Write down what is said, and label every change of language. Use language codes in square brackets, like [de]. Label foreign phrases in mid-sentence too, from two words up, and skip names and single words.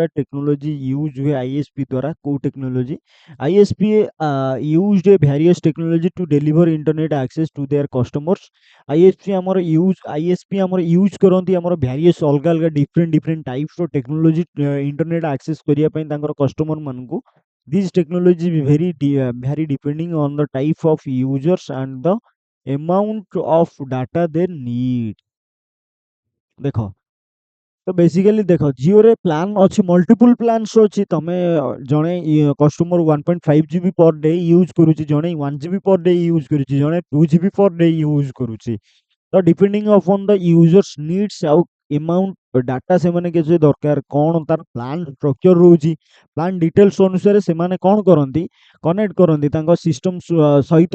[or] ଟେକ୍ନୋଲୋଜି ୟୁଜ୍ ହୁଏ ଆଇଏସ୍ପି ଦ୍ୱାରା, କୋଉ ଟେକ୍ନୋଲୋଜି। [en] ISP used various technology to deliver internet access to their customers. [or] ଆଇଏସ୍ପି ଆମର ୟୁଜ୍ କରନ୍ତି ଆମର ଭ୍ୟାରିୟସ୍ ଅଲଗା ଅଲଗା ଡିଫରେଣ୍ଟ ଟାଇପ୍ସର ଟେକ୍ନୋଲୋଜି [en] internet access [or] କରିବା ପାଇଁ ତାଙ୍କର କଷ୍ଟମର ମାନଙ୍କୁ। [en] These technology vary depending on the type of users and the amount of data they need। [or] ଦେଖ, ତ ବେସିକାଲି ଦେଖ, ଜିଓରେ ପ୍ଲାନ୍ ଅଛି, [en] multiple plans [or] ଅଛି। ତମେ ଜଣେ କଷ୍ଟମର 1.5 [en] GB per day [or] ୟୁଜ୍ କରୁଛି, ଜଣେ 1 [en] GB per day [or] ୟୁଜ୍ କରୁଛି, ଜଣେ 2 [en] GB per day [or] ୟୁଜ୍ କରୁଛି। ତ [en] depending upon the users needs [or] ଆଉ [en] amount data [or] ସେମାନେ କେତେ ଦରକାର, କ'ଣ ତାର [en] plan structure [or] ରହୁଛି, [en] plan details [or] ଅନୁସାରେ ସେମାନେ କ'ଣ କରନ୍ତି, କନେକ୍ଟ କରନ୍ତି ତାଙ୍କ ସିଷ୍ଟମ ସହିତ।